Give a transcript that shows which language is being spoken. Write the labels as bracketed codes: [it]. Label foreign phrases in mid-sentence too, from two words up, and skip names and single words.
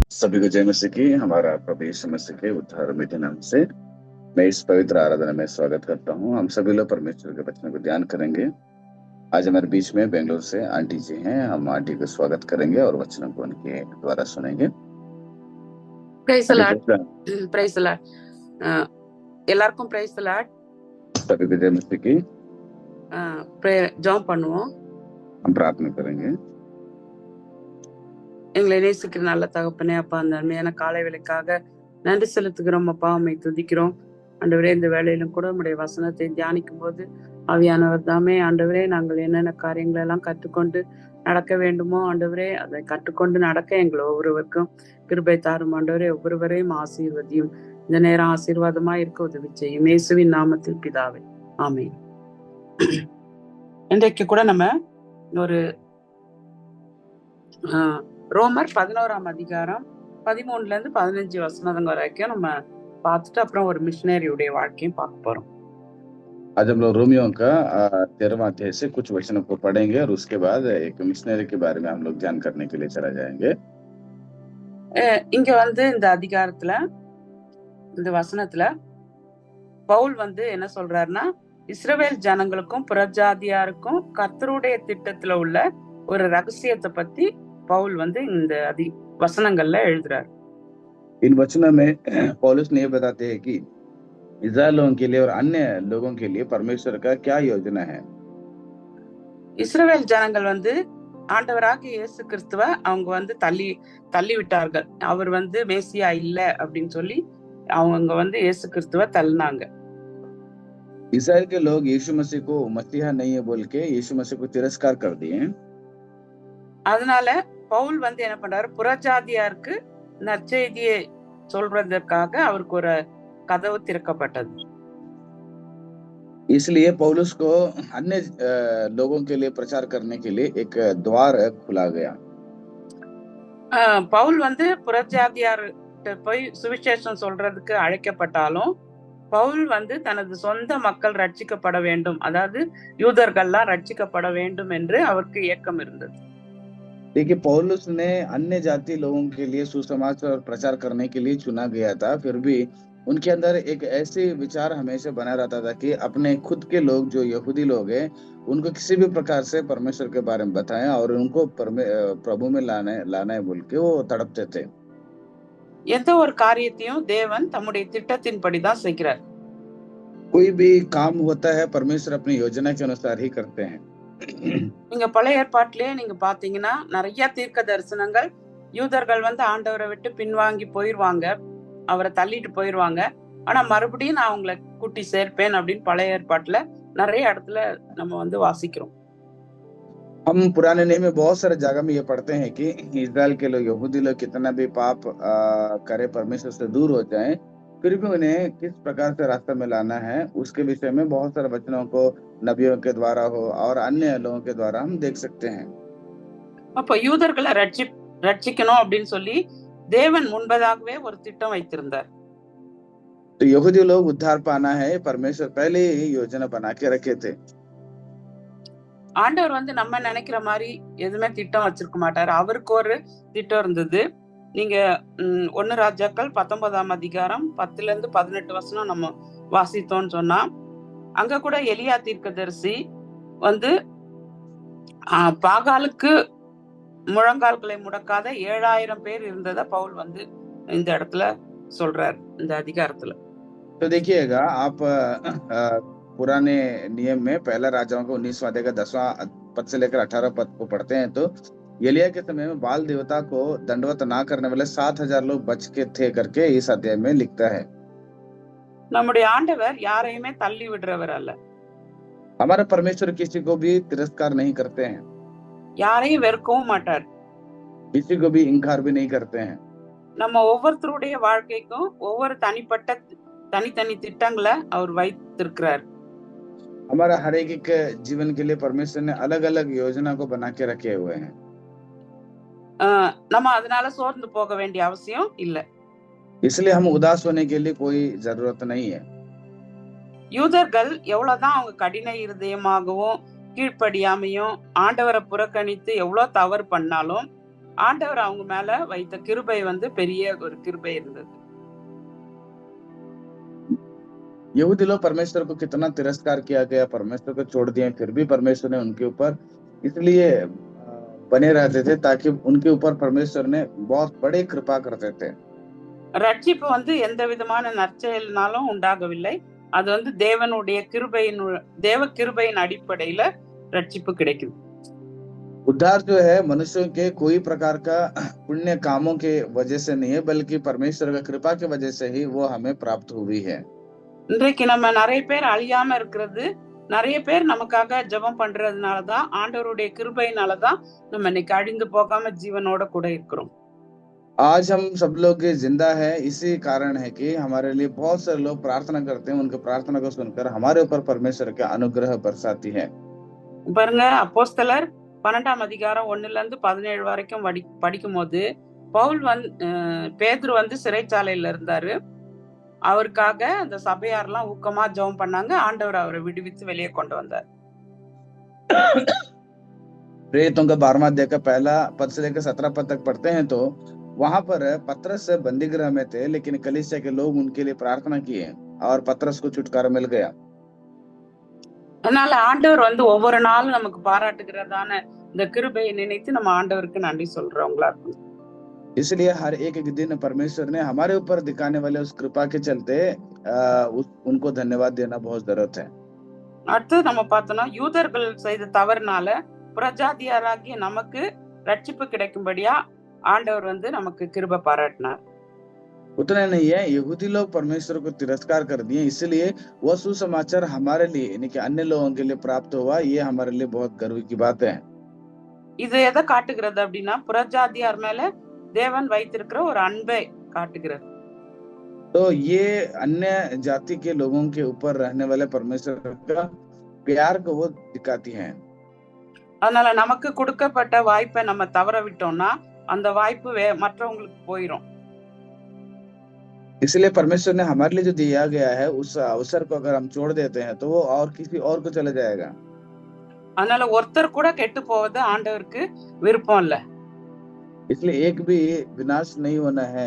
[hi] सभी को जय मसीह की। हमारा प्रभु यीशु मसीह के उद्धार मिट्टी नाम से मैं इस पवित्र आराधना में स्वागत करता हूँ। हम सभी लोग परमेश्वर के वचन को ध्यान करेंगे। आज हमारे बीच में बेंगलोर से आंटी जी हैं। हम आंटी को स्वागत करेंगे और वचनों को उनके द्वारा सुनेंगे। [en] Praise the Lord. [hi] आंटी, praise [en] Praise the Lord. [ta] எல்லாருக்கும் [en] praise the Lord. [hi] सभी को जय मसीह की। [ta] ஜெபம் பண்ணுவோம். [hi] हम प्रार्थना करेंगे। [ta] எங்களை நேசிக்கிற நல்ல தகப்பனே, அப்பா, அந்த அருமையான காலை வேளைக்காக நன்றி செலுத்துகிறோம். அப்பா, உம்மை துதிக்கிறோம். ஆண்டவரே, இந்த வேளையிலும் கூட உம்முடைய வசனத்தை தியானிக்கும் போது ஆவியானவர் தாமே ஆண்டவரே, நாங்கள் என்னென்ன காரியங்கள் எல்லாம் கற்றுக்கொண்டு நடக்க வேண்டுமோ ஆண்டவரே, அதை கற்றுக்கொண்டு நடக்க எங்களை ஒவ்வொருவருக்கும் கிருபை தாரும் ஆண்டவரே. ஒவ்வொருவரையும் ஆசீர்வதியும். இந்த நேரம் ஆசீர்வாதமா இருக்க உதவி செய்யும். இயேசுவின் நாமத்தில் பிதாவே, ஆமென். இன்றைக்கு கூட நம்ம ஒரு ரோமர் 11ஆம் அதிகாரம் 13ல இருந்து 15 வசனங்கள் வரைக்கும் நம்ம பார்த்துட்டு அப்புறம் ஒரு மிஷனரியுடைய வாழ்க்கையும் பார்க்க போறோம். [hi] आज हम लोग रोमियो का 13वां अध्याय से कुछ वचनों को पढ़ेंगे और उसके बाद एक मिशनरी के बारे में हम लोग ध्यान करने के लिए चला जाएंगे। [ta] இங்க இந்த அதிகாரத்துல இந்த வசனத்துல பவுல் என்ன சொல்றாருன்னா, இஸ்ரவேல் ஜனங்களுக்கும் புறஜாதியாருக்கும் கர்த்தருடைய திட்டத்துல உள்ள ஒரு ரகசியத்தை பத்தி பவுல் இந்த வசனங்கள்ல எழுதுறாரு. [hi] इन वचनों में पौलुस ने बताते हैं कि इस्राएल लोगों के लिए और अन्य लोगों के लिए परमेश्वर का क्या योजना है। [ta] இஸ்ரவேல் ஜனங்கள் ஆண்டவராக இயேசு கிறிஸ்துவ அவங்க தள்ளி விட்டார்கள். அவர் மேசியா இல்ல அப்படின்னு சொல்லி அவங்க இயேசு கிறிஸ்துவ தள்ளினாங்க. [hi] इस्राएल के लोग यीशु मसीह को मसीहा नहीं है बोल के यीशु मसीह को तिरस्कार कर दिए। [ta] அதனால பவுல் என்ன பண்றாரு, புறஜாதியாருக்கு நற்செய்தியை சொல்றதற்காக அவருக்கு ஒரு கதவு திறக்கப்பட்டது. [hi] इसलिए पौलुस को अन्य लोगों के लिए प्रचार करने के लिए एक द्वार खुला गया। [ta] பவுல் புறஜாதியார்கிட்ட போய் சுவிசேஷம் சொல்றதுக்கு அழைக்கப்பட்டாலும் பவுல் தனது சொந்த மக்கள் ரட்சிக்கப்பட வேண்டும், அதாவது யூதர்கள்லாம் ரட்சிக்கப்பட வேண்டும் என்று அவருக்கு ஏக்கம் இருந்தது. [hi] देखिए, पौलुस ने अन्य जाति लोगों के लिए सुसमाचार और प्रचार करने के लिए चुना गया था। फिर भी उनके अंदर एक ऐसे विचार हमेशा बना रहता था कि अपने खुद के लोग जो यहूदी लोग हैं उनको किसी भी प्रकार से परमेश्वर के बारे में बताएं और उनको प्रभु में लाना है बोल के वो तड़पते थे। [ta] எந்த ஒரு காரியத்தையும் தேவன் தம்முடைய திட்டத்தின்படிதான் செய்கிறார். [hi] कोई भी काम होता है परमेश्वर अपनी योजना के अनुसार ही करते हैं। [ta] நீங்க பழைய ஏற்பாட்டிலே நீங்க பாத்தீங்கன்னா நிறைய தீர்க்க தரிசனங்கள் யூதர்கள் ஆண்டவரை விட்டு பின்வாங்கி போயிருவாங்க, அவரை தள்ளிட்டு போயிருவாங்க. ஆனா மறுபடியும் நான் அவங்களை கூட்டி சேர்ப்பேன் அப்படின்னு பழைய ஏற்பாட்டுல நிறைய இடத்துல நம்ம வாசிக்கிறோம். [hi] हम पुराने नियम में बहुत सारे जगह में ये पढ़ते हैं कि इस्राएल के लोग, यहूदी लोग कितना भी पाप करे, परमेश्वर से दूर हो जाएं, फिर भी उन्हें किस प्रकार से रास्ता में लाना है उसके विषय में बहुत सारे वचनों को नबियों के द्वारा हो और अन्य लोगों के द्वारा हम देख सकते हैं। [ta] அப்ப யூதர்களை ரட்சிக்கணும் அப்படின்னு சொல்லி தேவன் முன்பதாகவே ஒரு திட்டம் வைத்திருந்தார். [hi] तो यहूदी लोग उद्धार पाना है, परमेश्वर पहले ही योजना बना के रखे थे। [ta] ஆண்டவர் நம்ம நினைக்கிற மாதிரி எதுவுமே திட்டம் வச்சிருக்க மாட்டாரு. அவருக்கு ஒரு திட்டம் இருந்தது. நீங்க 1 ராஜாக்கள் 19ஆம் அதிகாரம் 10ல இருந்து 18 வசனம் நம்ம வாசித்தோம்னு சொன்னா, அங்க கூட எலியா தீர்க்கதரிசி பாகாலுக்கு முழங்கால்களை முடக்காத 7000 பேர் இருந்ததை பவுல் இந்த இடத்துல சொல்றார் இந்த அதிகாரத்துல. [hi] तो देखिएगा आप पुराने नियम में पहला राजाओं का 19वां अध्याय का 10वां पद से लेकर 18 पद को पढ़ते हैं तो एलिया के समय में बाल देवता को दंडवत ना करने वाले 7000 लोग बच के थे करके इस अध्याय में लिखता है। [ta] நம்முடைய ஆண்டவர் யாரையுமே தள்ளி விடுறவர் அல்ல. [hi] हमारा परमेश्वर किसी को भी तिरस्कार नहीं करते हैं, [ta] யாரையும் வெறுக்கவும் மாட்டார், [hi] किसी को भी इनकार भी नहीं करते हैं। [ta] நம்ம ஒவ்வொருத்தருடைய வாழ்க்கைக்கும் ஒவ்வொரு தனித்தனி திட்டங்களை அவர் வைத்திருக்கிறார். [hi] हमारा हर एक जीवन के लिए परमेश्वर ने अलग अलग योजना को बना के रखे हुए हैं। [ta] நம்ம அதனால சோர்ந்து போக வேண்டிய அவசியம் இல்ல. [hi] इसलिए हम उदास होने के लिए कोई जरूरत नहीं है। [ta] யூதர்கள் எவ்வளவுதான் அவங்க கடின இருதயமாகவும் கீழ்ப்படியாமையும் ஆண்டவரை புறக்கணித்து எவ்வளவு தவறு பண்ணாலும் ஆண்டவர் அவங்க மேல வைத்த கிருபை வந்து பெரிய ஒரு கிருபை இருந்தது. [hi] यहूदी लोग परमेश्वर को कितना तिरस्कार किया गया, परमेश्वर को छोड़ दिए, फिर भी परमेश्वर ने उनके ऊपर इसलिए बने रहते थे ताकि उनके ऊपर परमेश्वर ने बहुत बड़ी कृपा करते थे. [ta] ரட்சிப்பு வந்து எந்த விதமான நற்செயல்னாலும் உண்டாகவில்லை. அது வந்து தேவ கிருபையின் அடிப்படையில ரட்சிப்பு கிடைக்குது. [hi] उद्धार जो है मनुष्यों के कोई प्रकार का पुण्य कामों के वजह से नहीं है, बल्कि परमेश्वर का कृपा की वजह से ही वो हमें प्राप्त हुई है. [ta] இன்றைக்கு நம்ம நிறைய பேர் அழியாம இருக்கிறது, நிறைய பேர் நமக்காக ஜெபம் பண்றதுனாலதான், ஆண்டவருடைய கிருபையினாலதான் நம்ம இன்னைக்கு அழிந்து போகாம ஜீவனோட கூட இருக்கிறோம். [hi] आज हम सब लोग जिंदा है इसी कारण है कि हमारे लिए बहुत सारे लोग प्रार्थना करते हैं, उनके प्रार्थना को सुनकर हमारे ऊपर परमेश्वर का अनुग्रह बरसाती है. [ta] பாருங்க, அப்போஸ்தலர் 12ஆம் அதிகாரம் 1-17 வரைக்கும் படிக்கும் போது பவுல் பேதுரு வந்து சிறைச்சாலையில இருந்தாரு. அவருக்காக அந்த சபையாரெல்லாம் ஊக்கமா ஜெபம் பண்ணாங்க. ஆண்டவர் அவரை விடுவித்து வெளியே கொண்டு வந்தார். [hi] प्रेरितों का 12वां अध्याय का पहला पद से लेकर 17 पद तक पढ़ते हैं तो वहां पर पतरस बंदी गृह में थे, लेकिन कलीसिया के लोग उनके लिए प्रार्थना किए और पतरस को छुटकारा मिल गया. [ta] அதனால ஆண்டவர் வந்து ஒவ்வொரு நாளும் நமக்கு பாராட்டுகிறதான இந்த கிருபையை நினைத்து நம்ம ஆண்டவருக்கு நன்றி சொல்றவங்களா இருக்கும். [hi] इसलिए हर एक दिन परमेश्वर ने हमारे ऊपर दिखाने वाले उस कृपा के चलते उनको धन्यवाद देना बहुत जरूरत है. [ta] அடுத்து நம்ம பார்த்தோம்னா, யூதர்கள் செய்த தவறுனால புறஜாதியாராகிய நமக்கு ரட்சிப்பு கிடைக்கும்படியா ஆண்டவர் வந்து நமக்கு கிருபை பாராட்டினார். [hi] उतना नहीं है, यहूदी लोग परमेश्वर को तिरस्कार कर दिए, इसलिए वह सुसमाचार हमारे लिए यानी कि अन्य लोगों के लिए प्राप्त हुआ. ये हमारे लिए बहुत गर्व की बात है. [ta] இது எதை காட்டுகிறது அப்படின்னா, புறஜாதியார் மேல தேவன் வைத்திருக்கிற ஒரு அன்பை காட்டுகிறது. [hi] तो ये अन्य जाति के लोगों के ऊपर रहने वाले परमेश्वर का प्यार को वो दिखाती है. [ta] அதனால நமக்கு கொடுக்கப்பட்ட வாய்ப்பை நம்ம தவற விட்டோம்னா அந்த வாய்ப்பு மற்றவங்களுக்கு போயிடும். [hi] इसलिए परमेश्वर ने हमारे लिए जो दिया गया है उस अवसर को अगर हम छोड़ देते हैं तो वो और किसी और को चला जाएगा. [ta] அதனால ஒருத்தர் கூட கெட்டு போவது ஆண்டவருக்கு விருப்பம் இல்ல. [hi] इसलिए एक भी विनाश नहीं होना है.